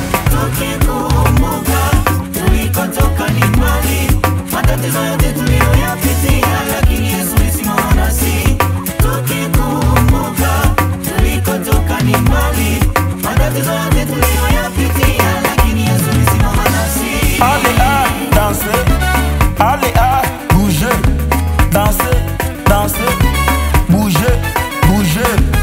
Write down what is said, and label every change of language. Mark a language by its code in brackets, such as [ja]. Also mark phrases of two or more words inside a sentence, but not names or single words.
[sw] Tukikumbuka tulikotoka ni mbali, matatizo yote tuliyoyapitia, lakini Yesu ulisimama nasi. Tukikumbuka Tulikotoka ni mbali, matatizo yote tuliyoyapitia, lakini Yesu alisimama nasi. [fr] Allez, ah, danser. Allez, ah, bouger. Danser, danser. Bouger, bouger.